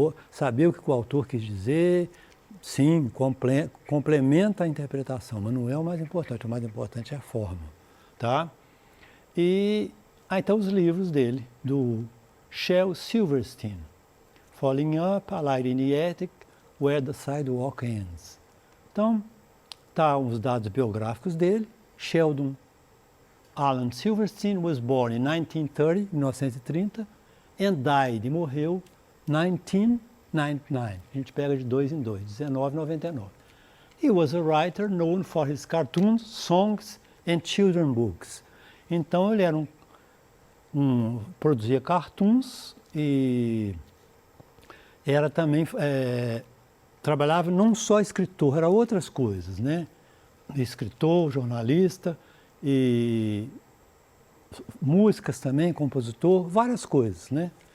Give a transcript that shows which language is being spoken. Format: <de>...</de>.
<pt>Saber o que o autor quis dizer, sim, complementa a interpretação, mas não é o mais importante é a forma, tá? E então os livros dele, do Shel Silverstein, Falling Up, A Light in the Attic, Where the Sidewalk Ends. Então, tá os dados biográficos dele.</pt> <en>Sheldon Alan Silverstein was born in 1930, and died,</en> <pt>e morreu,</pt> <en>1999.</en> <pt>A gente pega de 2 em 2,</pt> <en>1999. He was a writer known for his cartoons, songs and children books.</en> <pt>Então, ele era produzia cartoons e era também, trabalhava não só escritor, era outras coisas, né? Escritor, jornalista, e músicas também, compositor, várias coisas, né?</pt>